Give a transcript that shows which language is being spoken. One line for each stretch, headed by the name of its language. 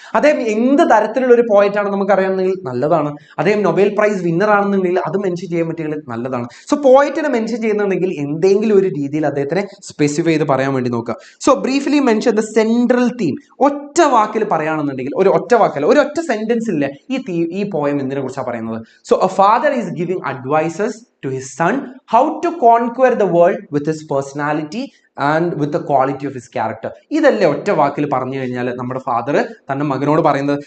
Malayalam: അദ്ദേഹം എന്ത് തരത്തിലുള്ള ഒരു പോയറ്റ് ആണ് നമുക്ക് അറിയാമെങ്കിൽ നല്ലതാണ്. അദ്ദേഹം നൊബേൽ പ്രൈസ് വിന്നർ ആണെന്നുണ്ടെങ്കിൽ അത് മെൻഷൻ ചെയ്യാൻ പറ്റിയെങ്കിൽ നല്ലതാണ്. സോ പോയറ്റിനെ മെൻഷൻ ചെയ്യുന്നുണ്ടെങ്കിൽ എന്തെങ്കിലും ഒരു രീതിയിൽ അദ്ദേഹത്തിനെ സ്പെസിഫൈ ചെയ്ത് പറയാൻ വേണ്ടി നോക്കുക.
English: So briefly mention the central theme.
Malayalam: ഒറ്റ വാക്കിൽ പറയുകയാണെന്നുണ്ടെങ്കിൽ, ഒരു ഒറ്റ വാക്കല്ല, ഒരു ഒറ്റ സെന്റൻസില്ലേ ഈ പോയം എന്തിനെ കുറിച്ചാണ് പറയുന്നത്?
English: So a father is giving advices to his son how to conquer the world with his personality and with the quality of his character.
Malayalam: ഇതല്ലേ ഒറ്റ വാക്കിൽ പറഞ്ഞു കഴിഞ്ഞാൽ നമ്മുടെ ഫാദർ തന്റെ മകനോട് പറയുന്നത്.